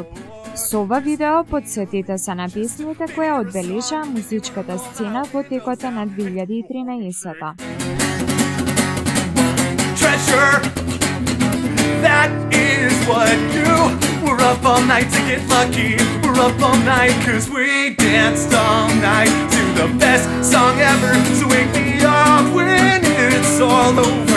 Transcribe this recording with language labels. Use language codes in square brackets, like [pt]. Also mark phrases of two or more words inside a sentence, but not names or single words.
[mk] Со ова видео подсетите се на песните кои одбележаа музичката сцена во текот на 2013-та. [en] Treasure, that is what you. We're up all night to get lucky. We're up all night 'cause we danced all night to the best song ever. So wake me up when it's all over.